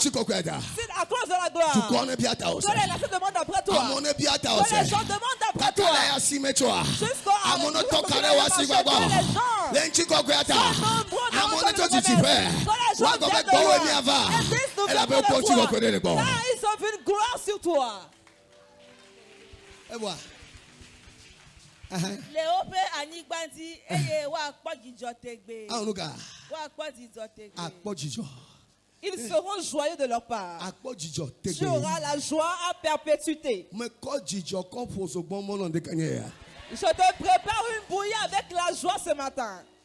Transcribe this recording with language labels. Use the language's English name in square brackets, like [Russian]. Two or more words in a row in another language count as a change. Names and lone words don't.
[French] C'est à cause de la gloire. Que les nations demandent après toi. Que les gens demandent après toi. Jusqu'à ils ont vu une gloire sur toi. [Fon] Léope Anigbandi, eye wa kpojijọ tegbe. [French] Ils seront joyeux de leur part. Tu auras la joie à perpétuité. Je te prépare une bouillie avec la joie ce matin.